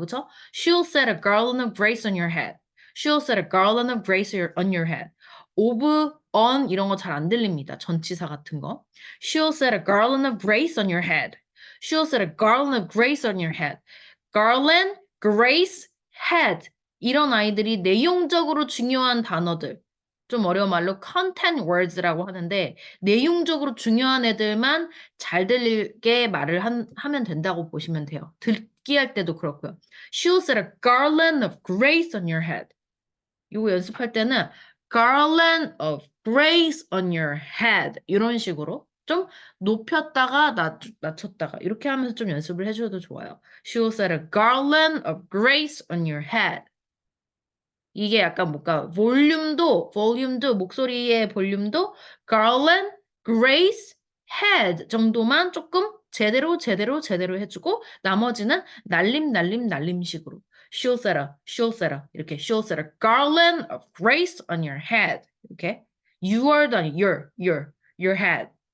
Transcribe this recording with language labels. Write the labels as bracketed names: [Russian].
[Korean] 그쵸? [English] She'll set a garland of grace on your head. She'll set a garland of grace on your head. of, on [Korean] 이런 거 잘 안 들립니다. 전치사 같은 거. [English] She'll set a garland of grace on your head. She will set a garland of grace on your head. Garland, grace, head. [Korean] 이런 아이들이 내용적으로 중요한 단어들. 좀 어려운 말로 content words라고 하는데 내용적으로 중요한 애들만 잘 들리게 말을 하면 된다고 보시면 돼요. 듣기 할 때도 그렇고요. [English] She will set a garland of grace on your head. [Korean] 이거 연습할 때는 [English] garland of grace on your head [Korean] 이런 식으로 좀 높였다가 낮췄다가 이렇게 하면서 좀 연습을 해줘도 좋아요. [English] She will set a garland of grace on your head. [Korean] 이게 약간 뭔가 볼륨도 목소리의 볼륨도 [English] garland, grace, head [Korean] 정도만 조금 제대로 해주고 나머지는 날림식으로 [English] she'll set a 이렇게 she'll set a garland of grace on your head 이렇게 you're [Korean] 아니 [English] your head